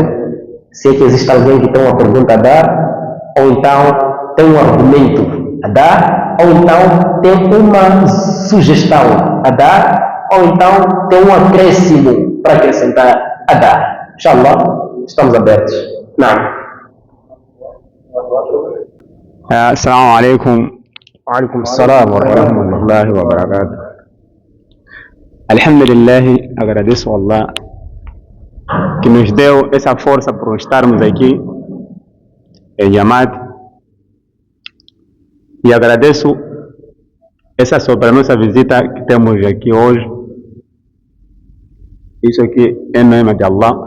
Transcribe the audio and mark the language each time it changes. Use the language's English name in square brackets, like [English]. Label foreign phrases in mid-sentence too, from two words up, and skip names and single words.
[Portuguese] Se é que existe alguém que tem uma pergunta a dar, ou então tem um argumento a dar, ou então tem uma sugestão a dar, ou então tem um acréscimo para acrescentar a dar. Inshallah. Estamos abertos. Não. [Arabic] السلام عليكم. وعليكم السلام ورحمة الله وبركاته. [Portuguese] Alhamdulillah, agradeço a Allah que nos deu essa força por estarmos aqui em Jamaat. E agradeço essa sobre a nossa visita que temos aqui hoje. Isso aqui é nome de Allah.